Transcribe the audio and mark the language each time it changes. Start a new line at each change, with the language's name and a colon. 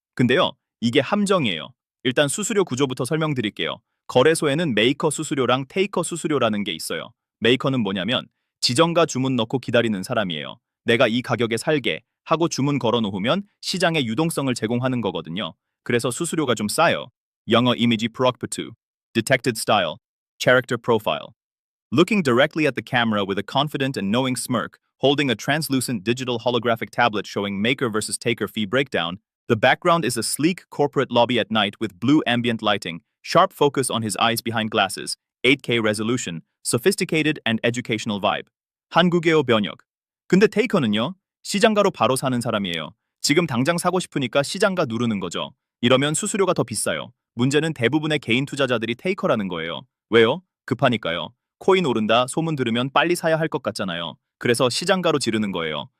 Korean: 근데요, 이게 함정이에요. 일단 수수료 구조부터 설명드릴게요. 거래소에는 메이커 수수료랑 테이커 수수료라는 게 있어요. 메이커는 뭐냐면 지정가 주문 넣고 기다리는 사람이에요. 내가 이 가격에 살게 하고 주문 걸어 놓으면 시장에 유동성을 제공하는 거거든요. 그래서 수수료가 좀 싸요. 영어 이미지 프로크푸트,
English: detected style, character profile. Looking directly at the camera with a confident and knowing smirk, holding a translucent digital holographic tablet showing maker versus taker fee breakdown, the background is a sleek corporate lobby at night with blue ambient lighting, sharp focus on his eyes behind glasses, 8K resolution, sophisticated and educational vibe.
Korean: 한국어의 번역. 근데 테이커는요? 시장가로 바로 사는 사람이에요. 지금 당장 사고 싶으니까 시장가 누르는 거죠. 이러면 수수료가 더 비싸요. 문제는 대부분의 개인 투자자들이 테이커라는 거예요. 왜요? 급하니까요. 코인 오른다 소문 들으면 빨리 사야 할 것 같잖아요. 그래서 시장가로 지르는 거예요.